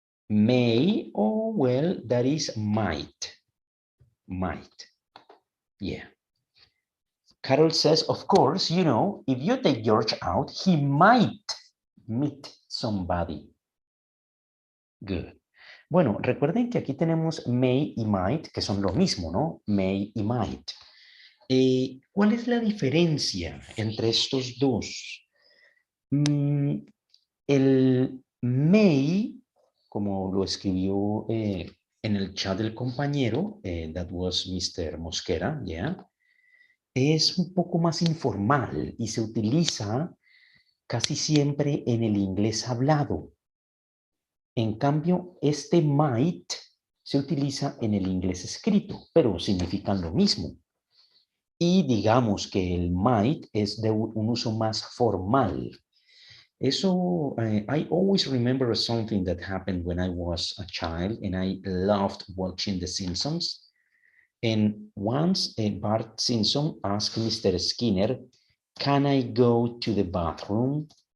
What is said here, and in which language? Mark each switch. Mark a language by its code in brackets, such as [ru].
[en] May, oh, well, that is might. Might. Yeah. Carol says, of course, you know, if you take George out, he might meet somebody. Good. [es] Bueno, recuerden que aquí tenemos may y might, que son lo mismo, ¿no? May y might. ¿Cuál es la diferencia entre estos dos? El may, como lo escribió en el chat del compañero, [en] that was Mr. [es] Mosquera, ¿ya? Es un poco más informal y se utiliza casi siempre en el inglés hablado. En cambio, este might se utiliza en el inglés escrito, pero significan lo mismo. Y digamos que el might es de un uso más formal. [en] Eso, I always remember something that happened when I was a child and I loved watching The Simpsons. And once Bart Simpson asked Mr. Skinner, "Can I go to the bathroom?"